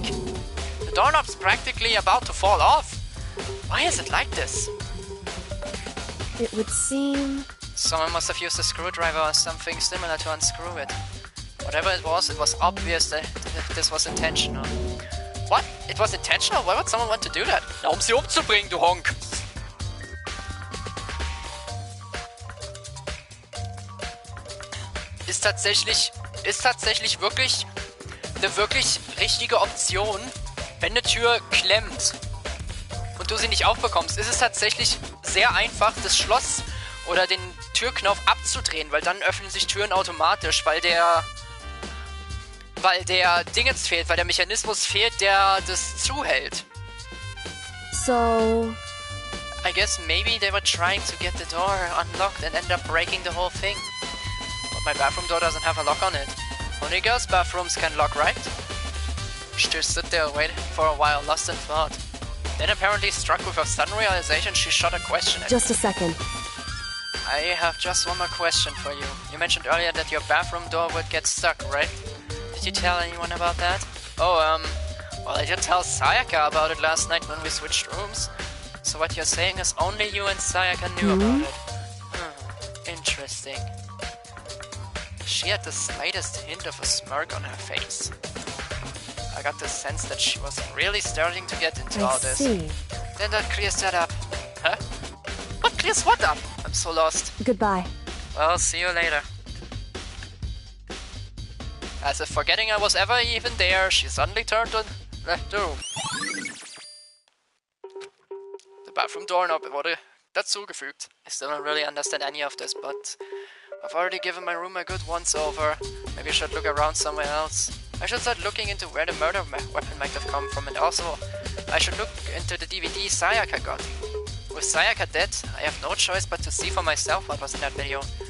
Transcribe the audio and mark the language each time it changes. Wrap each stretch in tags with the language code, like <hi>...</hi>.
<en>The doorknob's practically about to fall off. Why is it like this? It would seem... Someone must have used a screwdriver or something similar to unscrew it. Whatever it was obvious that this was intentional. What? It was intentional? Why would someone want to do that?</en> <de>Na, um sie umzubringen, du Honk! Ist tatsächlich wirklich eine wirklich richtige Option, wenn eine Tür klemmt und du sie nicht aufbekommst. Ist es tatsächlich sehr einfach, das Schloss oder den Türknopf abzudrehen, weil dann öffnen sich Türen automatisch, weil der Dingens fehlt, weil der Mechanismus fehlt, der das zuhält.</de> <en>So... I guess maybe they were trying to get the door unlocked and end up breaking the whole thing. But my bathroom door doesn't have a lock on it. Only girls' bathrooms can lock, right? She just stood there waiting for a while, lost in thought. Then apparently struck with a sudden realization, she shot a question at me. Just a second. I have just one more question for you. You mentioned earlier that your bathroom door would get stuck, right? Did you tell anyone about that? Oh, well, I did tell Sayaka about it last night when we switched rooms. So what you're saying is only you and Sayaka knew about it. Interesting. She had the slightest hint of a smirk on her face. I got the sense that she was really starting to get into all this. Then that clears that up. Huh? What clears what up? I'm so lost. Goodbye. Well, see you later. As if forgetting I was ever even there, she suddenly turned and left the room. The bathroom doorknob</en> <de>wurde dazugefügt.</de> <en>I still don't really understand any of this, but I've already given my room a good once-over. Maybe I should look around somewhere else. I should start looking into where the murder weapon might have come from, and also I should look into the DVD Sayaka got. With Sayaka dead, I have no choice but to see for myself what was in that video.</en>